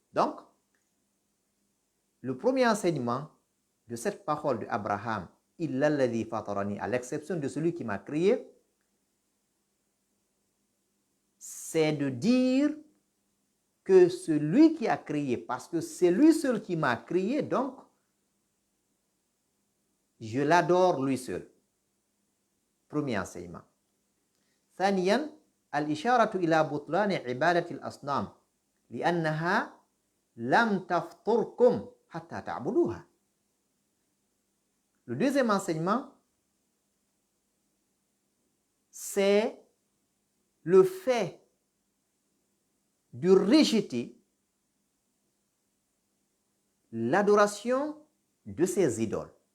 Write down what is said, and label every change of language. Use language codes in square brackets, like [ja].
[fr] Donc, le premier enseignement de cette parole d'Abraham, [ar] illa alladhi fatarani, [fr] à l'exception de celui qui m'a créé, c'est de dire que celui qui a créé, parce que c'est lui seul qui m'a créé, donc je l'adore lui seul. Premier enseignement. [ar] ثانيا الإشارة إلى بطلان عبادة الأصنام لأنها لم تفطركم حتى تعبدوها. [fr] Le deuxième enseignement, c'est le fait de rejeter l'adoration de ces idoles.